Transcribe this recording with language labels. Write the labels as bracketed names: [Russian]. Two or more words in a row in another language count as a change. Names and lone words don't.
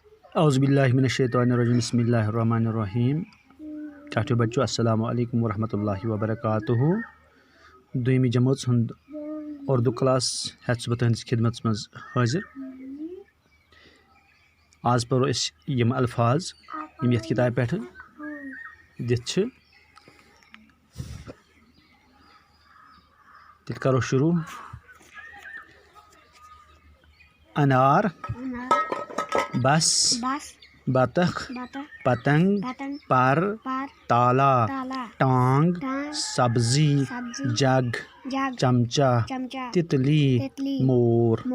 [Arabic] اعوذ باللہ من الشیطان الرجیم بسم اللہ الرحمن الرحیم. [Kashmiri] چاٹو بچو [Arabic] السلام علیکم ورحمۃ اللہ وبرکاتہ. [Kashmiri] دویمی جماعت ہند اردو کلاس ہیتھ بہ تہندس خدمت مز حاضر. آز پرو اس یم الفاظ یم یتھ کتاب پہ دتھ چھ. تیل کرو شروع. [Urdu] انار، بس، بطخ، پتنگ، پر، تالا، ٹانگ، سبزی، جگ، چمچہ، تتلی، مور.